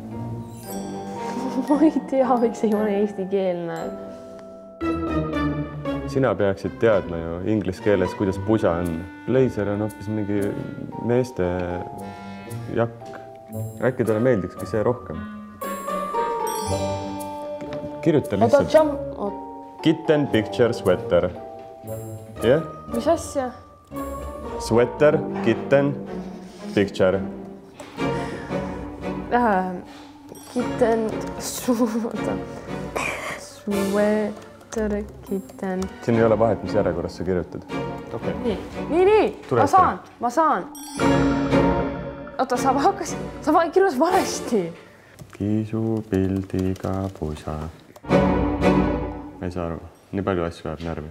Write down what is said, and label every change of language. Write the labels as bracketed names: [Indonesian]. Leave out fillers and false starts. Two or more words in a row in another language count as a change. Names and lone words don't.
[Estonian] Ma ei tea, miks ei ole eestikeelne. Sina peaksid teadma ju inglise keeles, kuidas pusa on. Blazer on hoopis mingi meeste jakk. Äkki talle meeldikski see rohkem. Kirjuta lihtsalt. [English] Kitten picture sweater. [Estonian] Jah? Mis asja? [English] Sweater, kitten, picture. Kitten, sweater, kitten. [Estonian] Siin ei ole vahet, mis järjekorras sa kirjutad. Okay. Nii. Ma saan. Oota, sa kirjutas valesti. Kiisu pildiga pusa. Ma ei saa aru. Nii palju asju ajab närvi.